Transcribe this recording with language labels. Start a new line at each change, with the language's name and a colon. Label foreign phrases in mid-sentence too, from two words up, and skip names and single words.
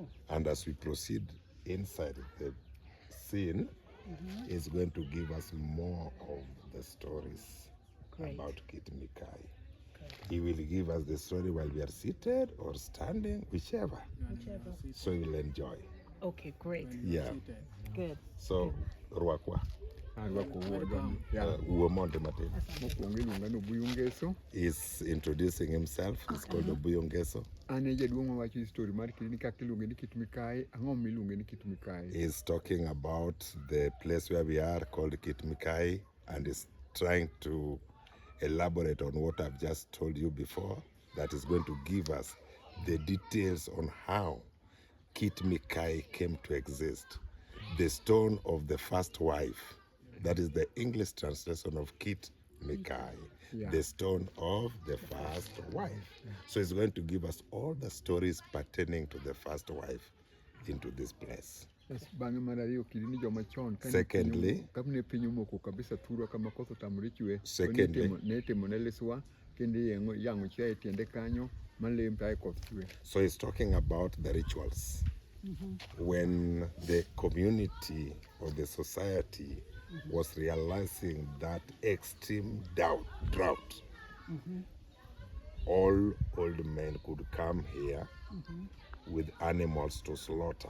English: And as we proceed inside the scene, he's going to give us more of the stories about Kit Mikai. He will give us the story while we are seated or standing, whichever. So you'll enjoy. Okay, great. Yeah. Good. So,
Luo (Kenya and Tanzania): Ruakwa. Uomonde Martin. Mokwongo iluonga ni Obuyungeso.
English: He's introducing himself. He's called Obuyungeso.
Luo (Kenya and Tanzania): An e jaduong' mawacho story mar kit ni kaka iluonge ni Kit Mikai. Ang'o miluonge ni Kit Mikai?
English: He's talking about the place where we are called Kit Mikai, and is trying to elaborate on what I've just told you before. That is going to give us the details on how Kit Mikai came to exist. The stone of the first wife. That is the English translation of Kit Mikai. Yeah. The stone of the first wife. So it's going to give us all the stories pertaining to the first wife into this place.
Luo (Kenya and Tanzania): Bang'e mar ariyo kidini joma chon
English: Secondly,
Luo (Kenya and Tanzania): kapne piny omoko kabisa thurwa kama koth otamore chwe.
English: Secondly,
Luo (Kenya and Tanzania): ne timo ne liswa kendo yang'o chiaye tiende kanyo malem tae koth chwe.
English: so he's talking about the rituals. When the community or the society was realizing that extreme drought, all old men could come here with animals to slaughter.